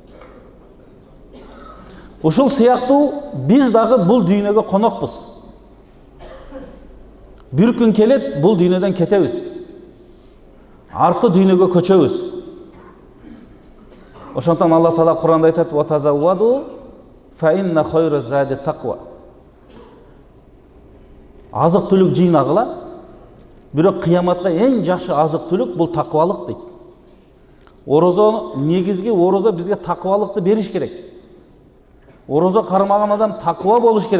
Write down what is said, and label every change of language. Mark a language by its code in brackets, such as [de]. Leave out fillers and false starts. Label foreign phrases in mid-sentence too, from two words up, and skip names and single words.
[ky] Ушул сыяктуу биз дагы бул дүйнөгө конокпуз. Бир күн келет, бул дүйнөдөн кетебиз. Аркы дүйнөгө көчөбүз. Ошондон Алла Таала Куранда айтат: [ar] "وتزودوا فإن خير الزاد التقوى." [ky] Азык түлүк жыйнагыла. Бирок кыяматка эң жакшы азык түлүк бул таквалык дейт. Орозо негизги орозо бизге таквалыкты бериш керек. Орозо кармаган адам таква болуш керек.